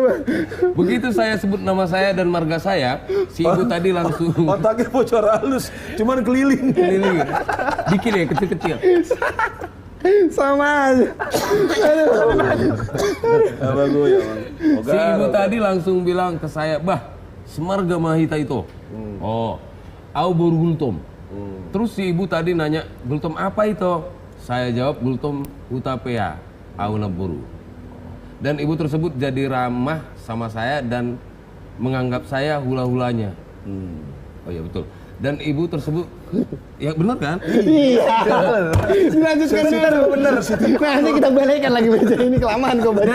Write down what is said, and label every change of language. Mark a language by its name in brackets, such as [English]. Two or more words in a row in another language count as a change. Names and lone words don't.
[Indonesian] Begitu saya sebut nama saya dan marga saya, si ibu tadi langsung Otaknya bocor halus, cuman keliling. keliling. Dikit ya, kecil-kecil. Sama aja. Apa gue ya, Bang? Si ibu tadi langsung bilang ke saya, "Bah, semarga mahita itu." [Batak Toba] Oh, au baru gultom. [Indonesian] Terus si ibu tadi nanya, "Gultom apa itu?" Saya jawab, [Batak Toba] "Gultom utapea, au naburu." [Indonesian] Dan ibu tersebut jadi ramah sama saya dan menganggap saya hula-hulanya. Oh iya betul. Dan ibu tersebut, ya benar kan? Iya. Dilanjutkan dulu. Bener. Nanti kita balikkan lagi baca ini, kelamaan kau baca.